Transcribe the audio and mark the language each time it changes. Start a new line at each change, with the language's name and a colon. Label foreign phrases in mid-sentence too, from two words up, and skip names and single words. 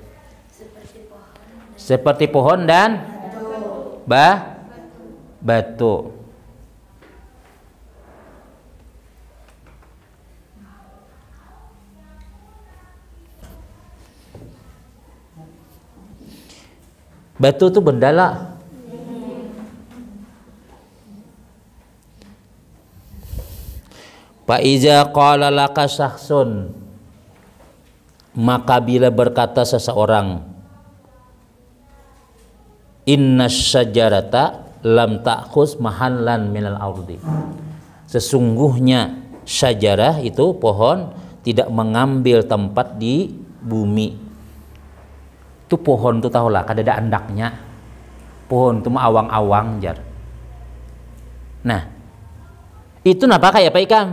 Indonesian: Seperti pohon dan batu. Batu itu benda lah.
Arabic: فإذا قال لك شخص,
Indonesian: maka bila berkata seseorang,
Arabic: إن الشجرة لم تأخذ محلا من الأرض,
Indonesian: sesungguhnya syajarah itu pohon tidak mengambil tempat di bumi.
Banjar: Itu pohon tuh tahulah kada ada andaknya. Pohon itu mah awang-awang jar. Nah, itu napa kayak Pak Ikam?